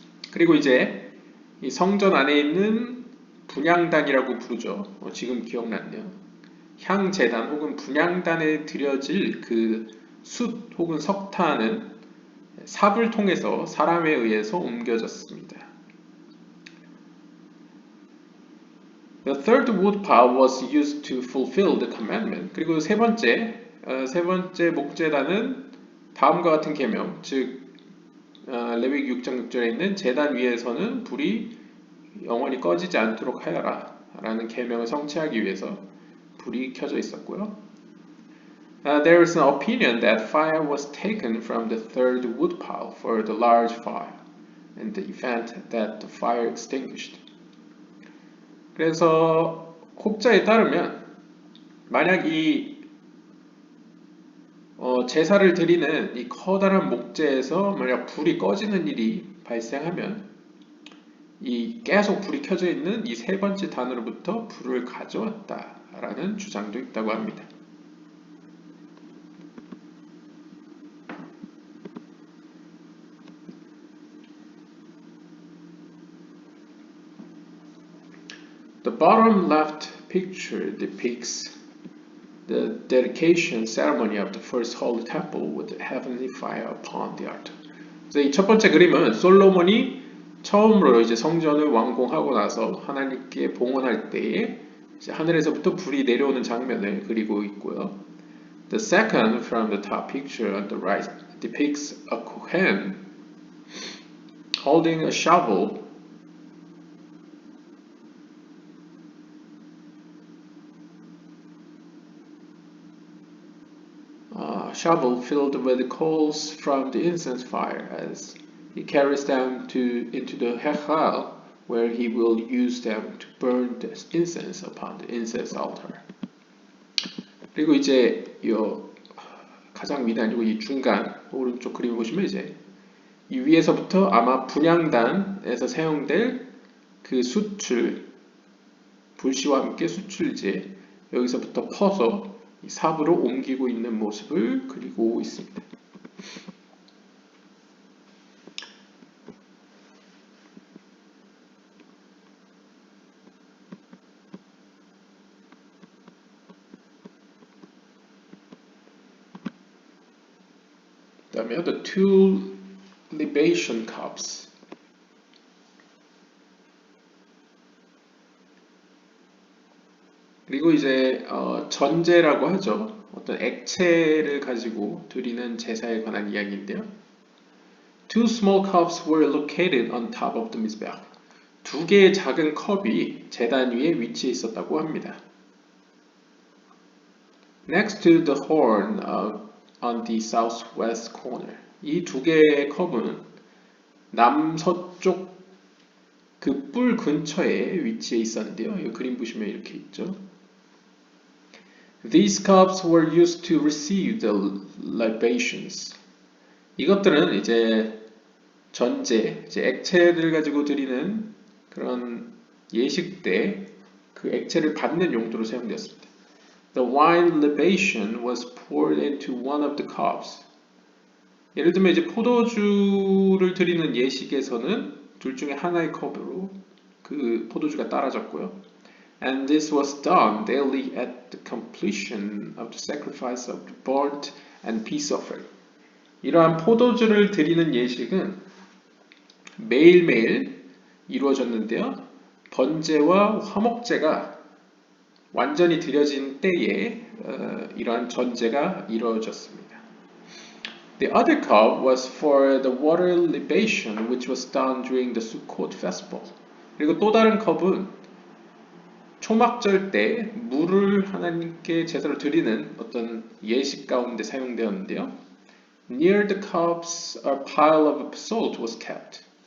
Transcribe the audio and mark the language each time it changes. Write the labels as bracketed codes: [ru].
[ko] 그리고 이제 이 성전 안에 있는 분향단이라고 부르죠. 지금 기억났네요. 향제단 혹은 분향단에 드려질 그 숯 혹은 석탄은 삽을 통해서 사람에 의해서 옮겨졌습니다. [en] The third wood pile was used to fulfill the commandment. [ko] 그리고 세 번째 목제단은 다음과 같은 계명, 즉 레위기 6장 6절에 있는 제단 위에서는 불이 영원히 꺼지지 않도록 하여라 라는 계명을 성취하기 위해서 불이 켜져 있었고요. [en] There is an opinion that fire was taken from the third wood pile for the large fire, in the event that the fire extinguished. [ko] 그래서 혹자에 따르면 만약 이 제사를 드리는 이 커다란 목재에서 만약 불이 꺼지는 일이 발생하면 이 계속 불이 켜져 있는 이 세 번째 단으로부터 불을 가져왔다라는 주장도 있다고 합니다. [en] The bottom left picture depicts the dedication ceremony of the first holy temple with the heavenly fire upon the altar. [ko] 그래서 이 첫 번째 그림은 솔로몬이 처음으로 이제 성전을 완공하고 나서 하나님께 봉헌할 때에 이제 하늘에서부터 불이 내려오는 장면을 그리고 있고요. [en] The second from the top picture on the right depicts a Kohen holding a shovel filled with coals from the incense fire as he carries them into the Hechal where he will use them to burn the incense upon the incense altar. [ko] 그리고 이제 이 가장 밑에 아니고 이 중간 오른쪽 그림 보시면 이제 이 위에서부터 아마 분향단에서 사용될 그 수출 불씨와 함께 수출제 여기서부터 퍼서 이 삽으로 옮기고 있는 모습을 그리고 있습니다. 그다음에 [en] the two libation cups. [ko] 그리고 이제 전제라고 하죠. 어떤 액체를 가지고 드리는 제사에 관한 이야기인데요. [en] Two small cups were located on top of the mizbeach. [ko] 두 개의 작은 컵이 제단 위에 위치해 있었다고 합니다. [en] Next to the horn on the southwest corner. [ko] 이 두 개의 컵은 남서쪽 그 뿔 근처에 위치해 있었는데요. 이 그림 보시면 이렇게 있죠. [en] These cups were used to receive the libations. [ko] 이것들은 이제 전제, 이제 액체를 가지고 드리는 그런 예식 때 그 액체를 받는 용도로 사용되었습니다. [en] The wine libation was poured into one of the cups. [ko] 예를 들면 이제 포도주를 드리는 예식에서는 둘 중에 하나의 컵으로 그 포도주가 따라졌고요. [en] And this was done daily at the completion of the sacrifice of the burnt and peace offering. [ko] 이러한 포도주를 드리는 예식은 매일매일 이루어졌는데요. 번제와 화목제가 완전히 드려진 때에 이러한 전제가 이루어졌습니다. [en] The other cup was for the water libation, which was done during the Sukkot festival. [ko] 그리고 또 다른 컵은 초막절 때 물을 하나님께 제사로 드리는 어떤 예식 가운데 사용되었는데요. [en] Near the cups, a pile of salt was kept.